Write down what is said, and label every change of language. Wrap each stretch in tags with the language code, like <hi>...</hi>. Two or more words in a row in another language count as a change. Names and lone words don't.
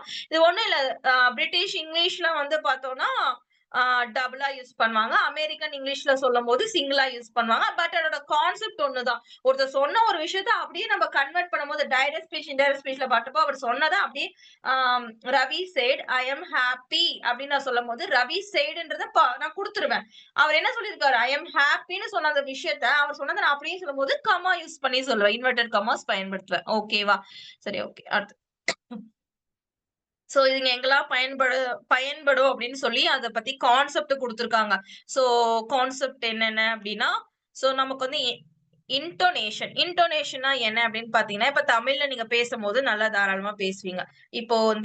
<ta>இது ஒண்ணும் இல்ல.</ta> <en>British English</en> <ta>வந்து பார்த்தோம்னா</ta> <en>double use</en> <ta>பண்ணுவாங்க.</ta> <en>American English</en> <ta>சொல்லும்போது</ta> <en>single use</en> <ta>பண்ணுவாங்க. பட் அதோட கான்செப்ட் ஒண்ணுதான். ஒருத்தர் சொன்ன ஒரு விஷயத்த அப்படியே நம்ம கன்வெர்ட் பண்ணும்போது</ta> <en>direct speech, indirect speech</en> <ta>பார்த்தப்போ அவர் சொன்னதை அப்படியே ரவி</ta> <en>said I am happy</en> <ta>அப்படின்னு நான் சொல்லும்போது ரவி saidன்றத நான் கொடுத்துருவேன். அவர் என்ன சொல்லியிருக்காரு,</ta> <en>I am happyன்னு</en> <ta>சொன்ன அந்த விஷயத்த அவர் சொன்னதை நான் அப்படியே சொல்லும்போது</ta> <en>comma use</en> <ta>பண்ணி சொல்லுவேன்.</ta> <en>inverted commas</en> <ta>பயன்படுத்துவேன். ஓகேவா? சரி, ஓகே. அடுத்து சோ இதுங்க எங்கெல்லாம் பயன்படும் அப்படின்னு சொல்லி அத பத்தி கான்செப்ட் கொடுத்திருக்காங்க.</ta> <en>so concept</en> <ta>என்னென்ன அப்படின்னா, சோ நமக்கு வந்து இன்டோனேஷன்னா என்ன அப்படின்னு பாத்தீங்கன்னா, இப்ப தமிழ்ல நீங்க பேசும்போது நல்லா தாராளமா பேசுவீங்க.</ta>